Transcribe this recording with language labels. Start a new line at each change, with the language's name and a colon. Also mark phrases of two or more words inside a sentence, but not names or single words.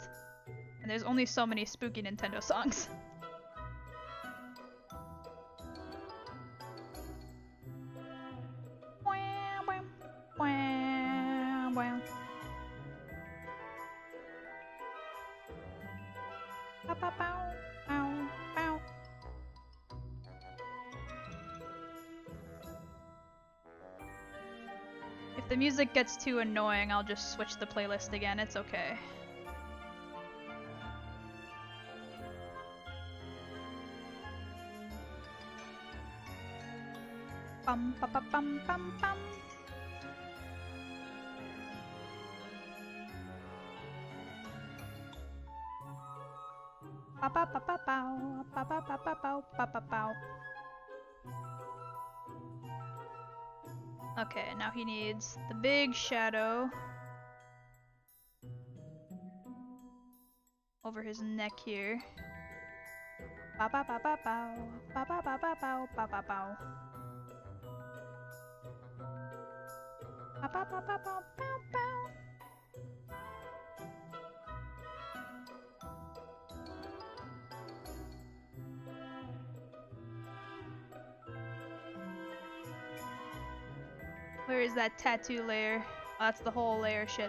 English: And there's only so many spooky Nintendo songs. If the music gets too annoying, I'll just switch the playlist again. It's okay. Bum ba ba bum bum bum. Ba ba ba ba bow, ba ba ba ba bow, ba ba bow. Okay, now he needs the big shadow over his neck here. Ba ba ba ba bow, ba ba ba ba bow, ba ba bow. Ba ba ba ba bow, bow bow. Where is that tattoo layer? Oh, that's the whole layer shit.